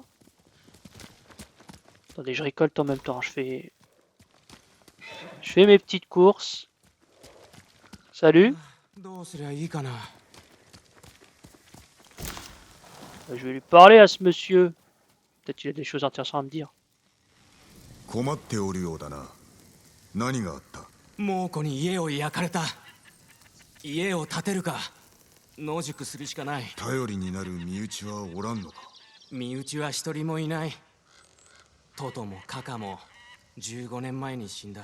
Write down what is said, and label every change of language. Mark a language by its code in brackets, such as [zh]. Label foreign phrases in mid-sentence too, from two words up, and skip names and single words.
[fr] Attendez, je récolte en même temps. Je fais mes petites courses. Salut. Je vais lui parler à ce monsieur. Peut-être qu'il a des choses intéressantes à me dire. [ja] 困っておるようだな。何があった？猛虎に家を焼かれた。家を建てるか野宿するしかない。頼りになる身内はおらんのか？身内は一人もいない。トトもカカも15年前に死んだ。